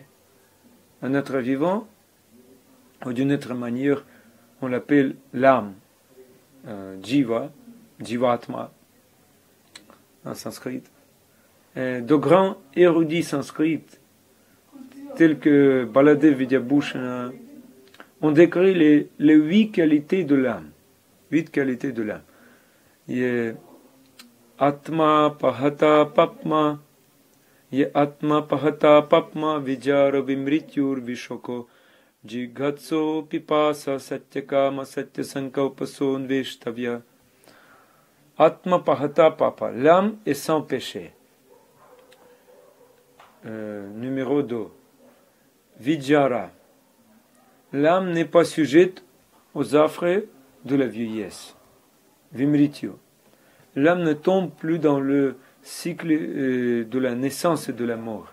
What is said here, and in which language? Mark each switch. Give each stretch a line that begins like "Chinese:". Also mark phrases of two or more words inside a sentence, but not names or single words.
French: Un être vivant, ou d'une autre manière, on l'appelle l'âme, Jiva, Jivatma, en sanskrit. Et de grands érudits sanskrits, tels que Baladev Vidyabhushana, ont décrit les 8 qualités de l'âme. 8 qualités de l'âme. Il y a
Sanskrit: आत्मा पहत पाप्मा, आत्मा पहत पाप्मा, विजरो विमृत्युर् विशोको, जिघत्सो पिपासः सत्यकामः सत्यसंकल्पः सोऽन्वेष्टव्यः. आत्मा पहत पाप,
French: l'âme est sans péché. Numéro 2. Vijara, l'âme n'est pas sujette aux affres de la vieillesse. Vimrityu, l'âme ne tombe plus dans le cycle de la naissance et de la mort.